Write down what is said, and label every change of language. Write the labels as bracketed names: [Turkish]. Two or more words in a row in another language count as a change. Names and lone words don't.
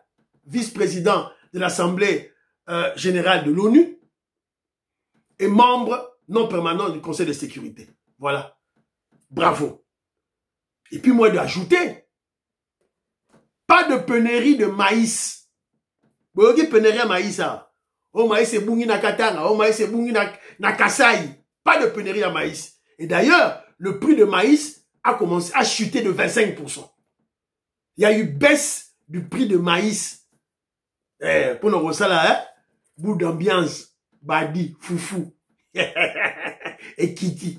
[French] Vice-président de l'Assemblée générale de l'ONU et membre non permanent du Conseil de sécurité. Voilà. Bravo. Et puis moi d'ajouter, pas de pénurie de maïs. Vous voyez pénurie à maïs, ça. Oh maïs c'est [Lingala] bungi na Katanga, [French] oh maïs c'est [Lingala] bungi na Kasai. [French] Pas de pénurie à maïs. Et d'ailleurs, le prix de maïs a commencé à chuter de 25%. Il y a eu baisse du prix de maïs. Pour nos là, bout d'ambiance, badi, foufou. Et Kitty.